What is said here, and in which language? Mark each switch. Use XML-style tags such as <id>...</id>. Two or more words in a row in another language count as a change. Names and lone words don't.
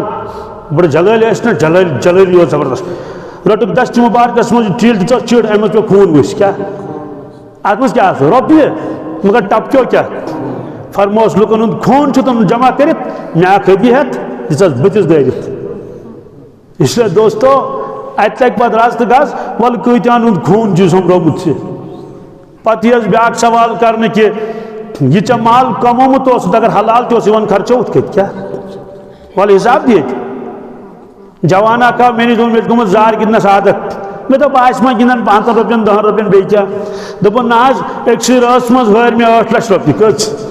<ks>بڑٕ جلٲلۍ ٲسۍ نا جلٲلی اوس زبردست رٔٹُکھ دستہِ مُبارکس منٛز یہِ ٹھیٖل دِژٕکھ چِڑ اَمہِ منٛز پیوٚو خوٗن ؤسۍ کیٛاہ اَتھ منٛز کیٛاہ آسہِ رۄپیہِ مگر ٹپکیو کیٛاہ فرموس لُکن ہُنٛد خوٗن چھُ تِم جمع کٔرِتھ مےٚ اکھ ہدیہِ ہٮ۪تھ دِژس بٕتھِس دٲرِتھ اس لیے دوستو اتہِ لگہِ پتہٕ رز تہٕ گز وَلہٕ کۭتیٛاہن ہُنٛد خوٗن چھُ سوٚمبرومُت ژےٚ پتہٕ یی حظ بیٛاکھ سوال کرنہٕ کہِ یہ ژےٚ مال کمومُت اوسُتھ اگر حلال تہِ اوس یِوان خرچووُتھ کَتہِ کیٛاہ وَلہٕ حِساب دِ ییٚتہِ جوان اکھ آو مےٚ نِش دوٚپُن مےٚ چھُ گوٚمُت زار گِنٛدنس عادت مےٚ دوٚپ آسہِ ما گِنٛدان 5 رۄپین 10 رۄپین بیٚیہِ کیٛاہ دوٚپُن نہ حظ أکسٕے رٲژ منٛز ہٲرۍ مےٚ 8 لچھ رۄپیہِ کٔژ</ks>